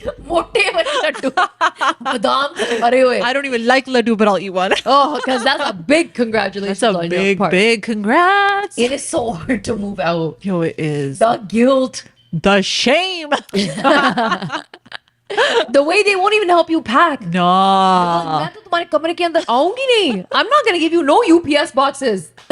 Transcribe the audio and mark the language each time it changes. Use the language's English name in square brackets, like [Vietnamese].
[Hindi] Mote wale laddu. Badam se bhare hue. [English] I don't even like Laddu, but I'll eat one. Oh, because that's a big congratulations That's a on your big, part. big congrats. It is so hard to move out. Yo, it is. The guilt. The shame. The way they won't even help you pack. No. [Hindi] मैं तो तुम्हारे कमरे के अंदर आऊंगी नहीं. [English] I'm not gonna give you no UPS boxes.